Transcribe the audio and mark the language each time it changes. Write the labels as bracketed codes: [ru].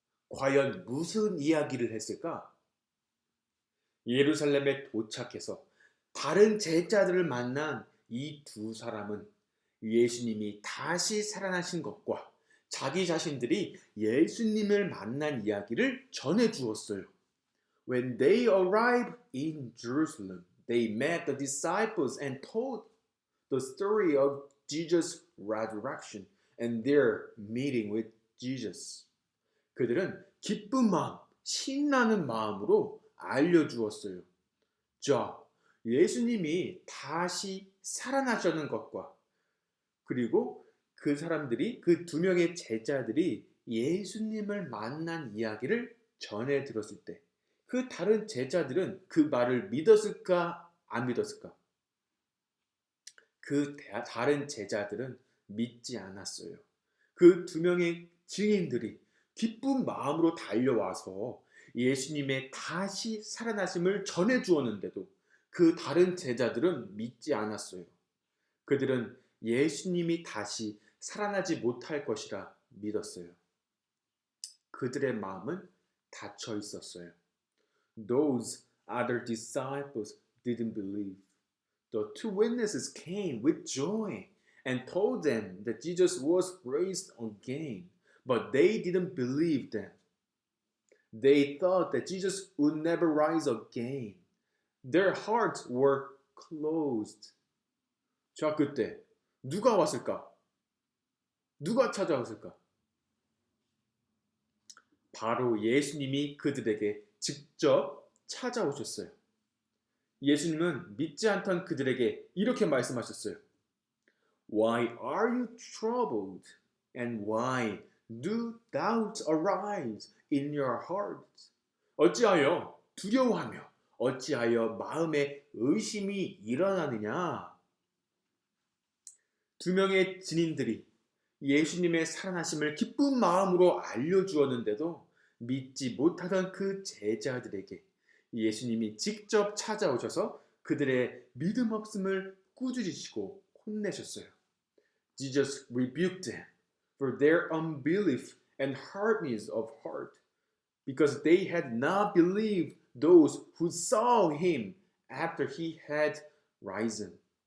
[ko] 과연 무슨 이야기를 했을까? 예루살렘에 도착해서 다른 제자들을 만난 이 두 사람은 예수님이 다시 살아나신 것과 자기 자신들이 예수님을 만난 이야기를 전해주었어요. [en] When they arrived in Jerusalem, they met the disciples and told the story of Jesus' resurrection and their meeting with Jesus. [ko] 그들은 기쁜 마음, 신나는 마음으로 알려주었어요. 자, 예수님이 다시 살아나셨는 것과 그리고 그 사람들이 그 두 명의 제자들이 예수님을 만난 이야기를 전해 들었을 때 그 다른 제자들은 그 말을 믿었을까 안 믿었을까? 다른 제자들은 믿지 않았어요. 그 두 명의 증인들이 기쁜 마음으로 달려와서 예수님의 다시 살아나심을 전해 주었는데도 그 다른 제자들은 믿지 않았어요. 그들은 예수님이 다시 살아나지 못할 것이라 믿었어요. 그들의 마음은 닫혀 있었어요. [en] Those other disciples didn't believe. The two witnesses came with joy and told them that Jesus was raised again, but they didn't believe them. They thought that Jesus would never rise again. Their hearts were closed. [ko] 자, 그때 누가 왔을까? 누가 찾아왔을까? 바로 예수님이 그들에게 직접 찾아오셨어요. 예수님은 믿지 않던 그들에게 이렇게 말씀하셨어요. [en] Why are you troubled? And why do doubts arise in your hearts? [ko] 어찌하여 두려워하며 어찌하여 마음에 의심이 일어나느냐? 두 명의 증인들이 예수님의 살아나심을 기쁜 마음으로 알려주었는데도 믿지 못하던 그 제자들에게 예수님이 직접 찾아오셔서 그들의 믿음 없음을 꾸짖으시고 혼내셨어요. [en] Jesus rebuked them for their unbelief and hardness of heart, because they had not believed those who saw him after he had risen.